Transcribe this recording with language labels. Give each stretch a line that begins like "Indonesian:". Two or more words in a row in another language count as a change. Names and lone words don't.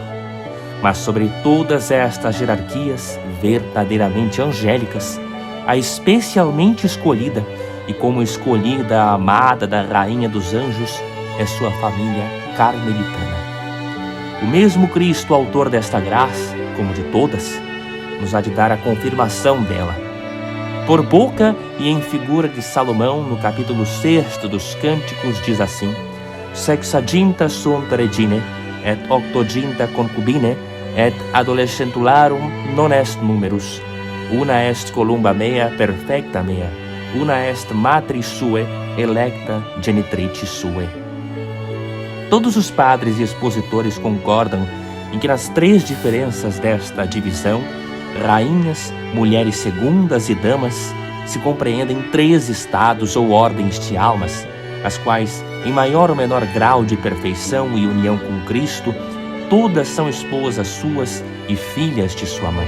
Portuguese: Mas sobre todas estas hierarquias verdadeiramente angélicas, a especialmente escolhida, e como escolhida a amada da Rainha dos Anjos, é sua família carmelitana. O mesmo Cristo, autor desta graça, como de todas, nos há de dar a confirmação dela. Por boca e em figura de Salomão, no capítulo 6 dos Cânticos, diz assim:
Latin: Sexaginta sunt regine, et octoginta concubine, et adolescentularum non est numerus. Una est columba mea perfecta mea, una est matris suae, electa genitricis suae.
Portuguese: Todos os padres e expositores concordam em que nas três diferenças desta divisão, rainhas, mulheres segundas e damas, se compreendem três estados ou ordens de almas, as quais, em maior ou menor grau de perfeição e união com Cristo, todas são esposas suas e filhas de sua mãe.